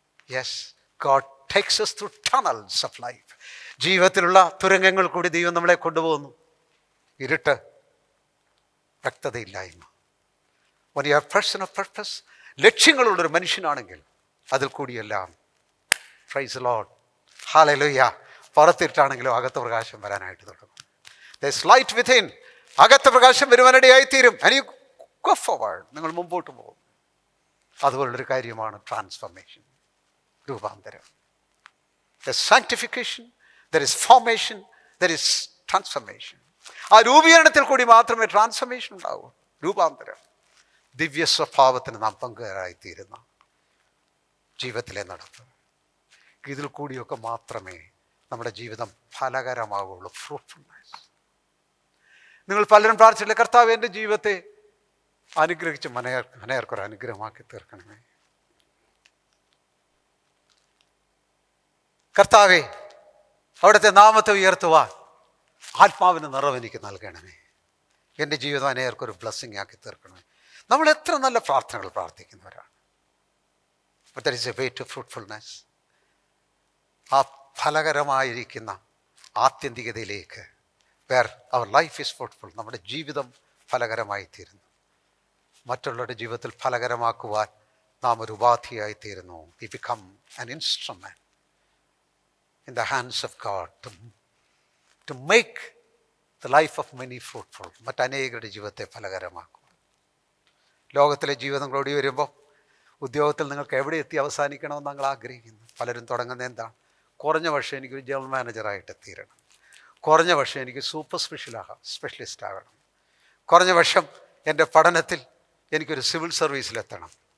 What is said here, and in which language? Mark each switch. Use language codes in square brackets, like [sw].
[en] Yes, God takes us through tunnels of life. [ml] ജീവിതത്തിലുള്ള തുരങ്കങ്ങൾ കൂടി ദൈവം നമ്മളെ കൊണ്ടുപോകുന്നു. ഇരുട്ട്, വ്യക്തതയില്ലായ്മ. [en] when you are a person of purpose, [ml] ലക്ഷ്യങ്ങളുള്ളൊരു മനുഷ്യനാണെങ്കിൽ അതിൽ കൂടിയെല്ലാം [en] praise the Lord, [ml] ഹല്ലേലൂയ, പുറത്തിട്ടാണെങ്കിലും അകത്ത് പ്രകാശം വരാനായിട്ട് തുടങ്ങും. [en] there's light within. [ml] അകത്ത് പ്രകാശം വരുവാനിടയായിത്തീരും. [en] and you go forward, [ml] നിങ്ങൾ മുമ്പോട്ട് പോകും. അതുപോലുള്ളൊരു കാര്യമാണ് ട്രാൻസ്ഫോർമേഷൻ, രൂപാന്തരം. [en] there's sanctification, there is formation, there is transformation. [ml] ആ രൂപീകരണത്തിൽ കൂടി മാത്രമേ ട്രാൻസ്ഫോർമേഷൻ ഉണ്ടാവൂ, രൂപാന്തരം. ദിവ്യ സ്വഭാവത്തിന് നാം പങ്കുകാരായിത്തീരുന്ന ജീവിതത്തിലെ നടപ്പ്, ഇതിൽ കൂടിയൊക്കെ മാത്രമേ നമ്മുടെ ജീവിതം ഫലകരമാവുള്ളൂ. ഫ്രൂട്ട്ഫുൾനെസ്. നിങ്ങൾ പലരും പ്രാർത്ഥിച്ചില്ലേ, കർത്താവ് എൻ്റെ ജീവിതത്തെ അനുഗ്രഹിച്ച് മനേർക്കൊരു അനുഗ്രഹമാക്കി തീർക്കണമേ. കർത്താവേ, അവിടുത്തെ നാമത്തെ ഉയർത്തുവാൻ ആത്മാവിന് നിറവ് എനിക്ക് നൽകണമേ. എൻ്റെ ജീവിതം അനേർക്കൊരു ബ്ലെസ്സിങ് ആക്കി തീർക്കണമേ. നമ്മൾ എത്ര നല്ല പ്രാർത്ഥനകൾ പ്രാർത്ഥിക്കുന്നവരാണ്. [en] But there is a way to fruitfulness. [ml] ആ ഫലകരമായിരിക്കുന്ന ആത്യന്തികതയിലേക്ക്, [en] where our life is fruitful, [ml] നമ്മുടെ ജീവിതം ഫലകരമായിത്തീരുന്നു. മറ്റുള്ളവരുടെ ജീവിതത്തിൽ ഫലകരമാക്കുവാൻ നാം ഒരു ഉപാധിയായിത്തീരുന്നു. [en] We become an instrument in the hands of God to make the life of many fruitful. [ml] മറ്റനേകരുടെ ജീവിതത്തെ ഫലകരമാക്കുക. ലോകത്തിലെ ജീവിതം കൂടി വരുമ്പോൾ ഉദ്യോഗത്തിൽ നിങ്ങൾക്ക് എവിടെ എത്തി അവസാനിക്കണമെന്ന് നിങ്ങൾ ആഗ്രഹിക്കുന്നു. പലരും തുടങ്ങുന്നത് എന്താണ്? കുറഞ്ഞ വർഷം എനിക്കൊരു ജനറൽ മാനേജറായിട്ട് തീരണം, കുറഞ്ഞ വർഷം എനിക്ക് സൂപ്പർ സ്പെഷ്യലിസ്റ്റ് ആകണം, കുറഞ്ഞ വർഷം എൻ്റെ പഠനത്തിൽ എനിക്കൊരു സിവിൽ സർവീസിലെത്തണം.